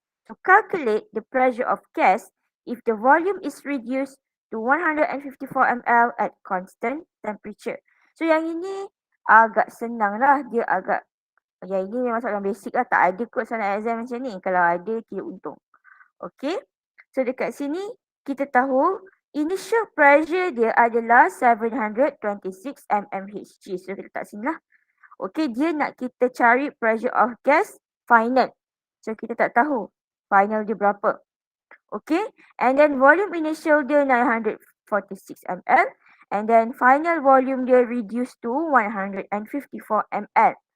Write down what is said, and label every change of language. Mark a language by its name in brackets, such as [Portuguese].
[English] To calculate the pressure of gas if the volume is reduced to 154 ml at constant temperature. [Malay] So yang ini agak senang lah. Dia agak, yang ini memang soalan basic lah. Tak ada kot soalan exam macam ni. Kalau ada, kita untung. Okay. So dekat sini, kita tahu initial pressure dia adalah 726 mmHg. So kita letak sini lah. Okay, dia nak kita cari [English] pressure of gas final. [Malay] So kita tak tahu final dia berapa. [English] Okay, and then volume initial dia 946 ml. And then final volume dia reduced to 154 ml.